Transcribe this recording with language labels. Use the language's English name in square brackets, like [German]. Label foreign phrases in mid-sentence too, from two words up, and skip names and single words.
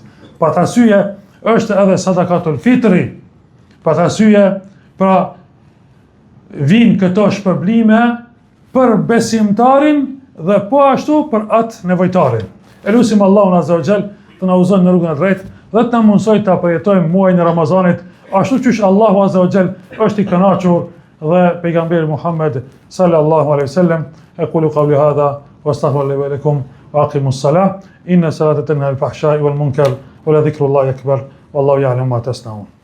[Albanian] Pa të arsye është edhe [Arabic] صدقة الفطر, [Albanian] pa të arsye pra vinë këto shpërblime për besimtarin dhe po ashtu për atë nevojtarin. Elusim Allahun [Arabic] عز وجل [Albanian] të na udhëzojë në rrugën e drejtë dhe të na mundsojë të përjetojmë muajin e Ramazanit ashtu siç Allahu [Arabic] عز وجل [Albanian] është i kënaqur dhe pejgamberi Muhammed [Arabic] صلى الله عليه وسلم. أقول قولي هذا وأستغفر الله ولكم وأقم الصلاة. إن الصلاة تنهى الفحشاء والمنكر ولذكر الله أكبر. والله يعلم ما تصنعون.